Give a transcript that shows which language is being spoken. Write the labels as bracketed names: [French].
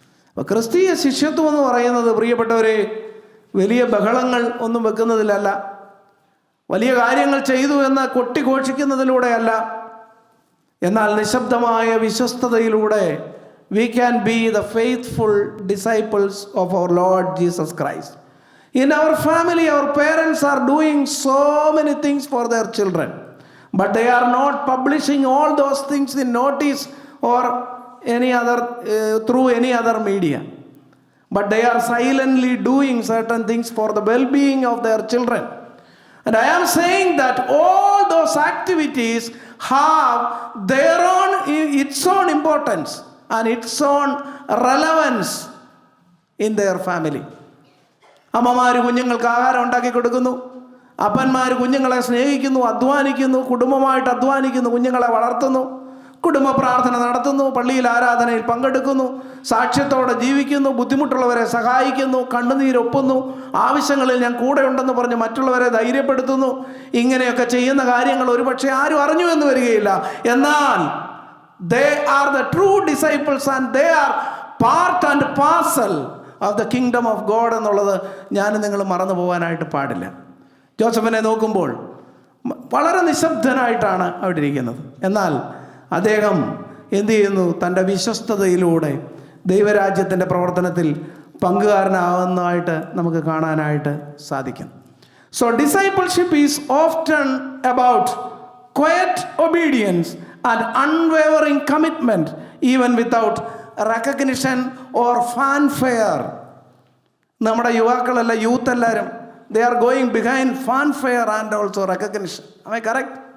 [Malayalam] അപ്പോൾ ക്രിസ്തീയ ശിഷ്യത്വം എന്ന് പറയുന്നത്, പ്രിയപ്പെട്ടവരെ, വലിയ ബഹളങ്ങൾ ഒന്നും വെക്കുന്നതിലല്ല, വലിയ കാര്യങ്ങൾ ചെയ്തു എന്ന് കൊട്ടിഘോഷിക്കുന്നതിലൂടെയല്ല, എന്നാൽ നിശബ്ദമായ വിശ്വസ്തതയിലൂടെ [English] we can be the faithful disciples of our Lord Jesus Christ. In our family, our parents are doing so many things for their children, but they are not publishing all those things in notice or any other through any other media, but they are silently doing certain things for the well-being of their children. And I am saying that all those activities have their own, its own importance and its own relevance in their family. [Malayalam] അമ്മമാർ കുഞ്ഞുങ്ങൾക്ക് ആഹാരം ഉണ്ടാക്കി കൊടുക്കുന്നു, അപ്പന്മാർ കുഞ്ഞുങ്ങളെ സ്നേഹിക്കുന്നു, അധ്വാനിക്കുന്നു, കുടുംബമായിട്ട് അധ്വാനിക്കുന്നു, കുഞ്ഞുങ്ങളെ വളർത്തുന്നു, കുടുംബ പ്രാർത്ഥന നടത്തുന്നു, പള്ളിയിൽ ആരാധനയിൽ പങ്കെടുക്കുന്നു, സാക്ഷ്യത്തോടെ ജീവിക്കുന്നു, ബുദ്ധിമുട്ടുള്ളവരെ സഹായിക്കുന്നു, കണ്ണുനീരൊപ്പുന്നു, ആവശ്യങ്ങളിൽ ഞാൻ കൂടെ ഉണ്ടെന്ന് പറഞ്ഞ് മറ്റുള്ളവരെ ധൈര്യപ്പെടുത്തുന്നു. ഇങ്ങനെയൊക്കെ ചെയ്യുന്ന കാര്യങ്ങൾ ഒരുപക്ഷെ ആരും അറിഞ്ഞു എന്ന് വരികയില്ല. എന്നാൽ [English] they are the true disciples and they are part and parcel of the kingdom of God [Malayalam] എന്നുള്ളത് ഞാൻ നിങ്ങൾ മറന്നു പോകാനായിട്ട് പാടില്ല. ജോസഫിനെ നോക്കുമ്പോൾ വളരെ നിശബ്ദനായിട്ടാണ് അവിടെ ഇരിക്കുന്നത്. എന്നാൽ അദ്ദേഹം എന്ത് ചെയ്യുന്നു? തൻ്റെ വിശ്വസ്തതയിലൂടെ ദൈവരാജ്യത്തിൻ്റെ പ്രവർത്തനത്തിൽ പങ്കുകാരനാവുന്നതായിട്ട് നമുക്ക് കാണാനായിട്ട് സാധിക്കും. [English] So discipleship is often about quiet obedience and unwavering commitment even without recognition or fanfare. [Malayalam] നമ്മുടെ യുവാക്കളെല്ലാം, യൂത്ത് എല്ലാവരും, [English] they are going behind fanfare and also recognition. Am I correct?